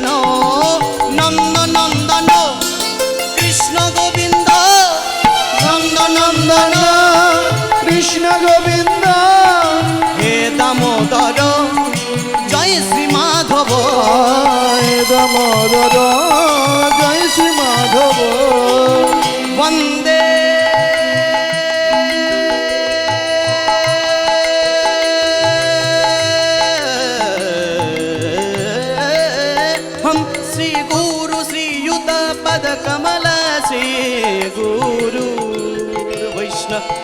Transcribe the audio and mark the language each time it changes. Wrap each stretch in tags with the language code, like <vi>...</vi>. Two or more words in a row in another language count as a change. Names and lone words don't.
<bn>নন্দ নন্দন কৃষ্ণ গোবিন্দ, নন্দ নন্দন কৃষ্ণ গোবিন্দ। হে দামোদর জয় শ্রী মাধব, হে দামোদর জয় শ্রী মাধব।</bn> <sa>বন্দে श्री गुरु श्रीयुत पद कमल श्री गुरु वैष्णव</sa>